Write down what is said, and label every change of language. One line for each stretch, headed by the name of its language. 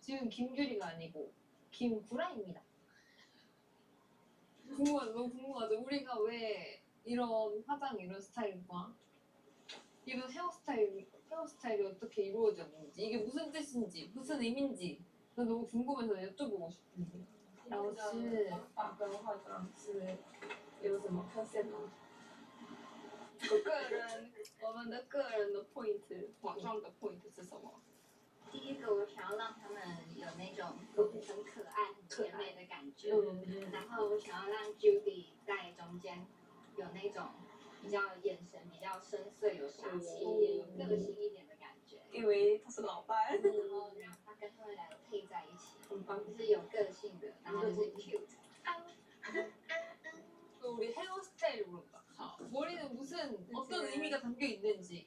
Korean: 지금 김규리가 아니고 김구라입니다. 너무 궁금하죠? 우리가 왜 이런 화장, 이런 스타일과 이런 헤어스타일이 어떻게 이루어졌는지, 이게 무슨 뜻인지, 무슨 의미인지 난 너무 궁금해서 여쭤보고 싶은데.
Chinese: 老师，发跟化妆师有什么特色吗？我们的个人的 point， 化妆的 point 是什么？第一个，我想要让他们有那种很可爱、很甜美的感觉。然后我想要让 Judy 在中间有那种比较眼神比较深邃、有杀气一点、有个性一点的感觉。因为他是老板。然后让他跟他们两个配在一起，就是有个性的，然后就是 cute。
Korean: 우리 헤어스타일 물어봐. 머리는 무슨 어떤 의미가 담겨 있는지.